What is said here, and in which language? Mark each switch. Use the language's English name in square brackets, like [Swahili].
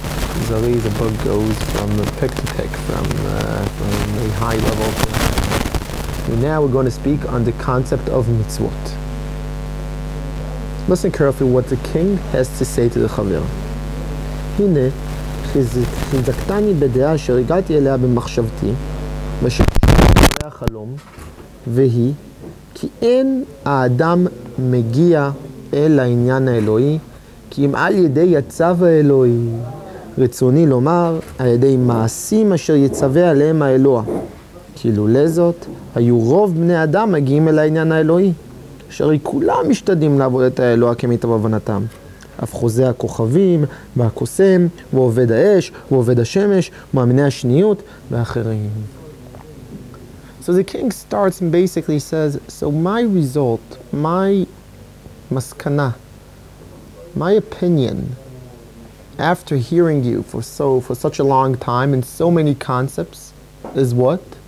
[English] Kuzari, the book goes from pick to pick, from a high level to a high. And now we're going to speak on the concept of mitzvot. Listen carefully what the king has to say to the Chaver. [Hebrew] הנה, חיזקתני בדעה אשר הגעתי אליה במחשבתי, וששמעתי החלום, והיא, כי אין האדם מגיע אל העניין האלוהי, כי אם על ידי הצו האלוהי, רצוני לומר, על ידי מעשים אשר יצווה עליהם האלוה. כי לולא זאת, היו רוב בני אדם מגיעים אל העניין האלוהי. שהרי כולם משתדלים לעבוד את האלוה כמיטב הבנתם. אף חוזה הכוכבים, והקוסם, ועובד האש, ועובד השמש, מאמיני השניות, ואחרים. [English] So the king starts and basically says, so my result, my maskana, my opinion, after hearing you for such a long time and so many concepts, is what?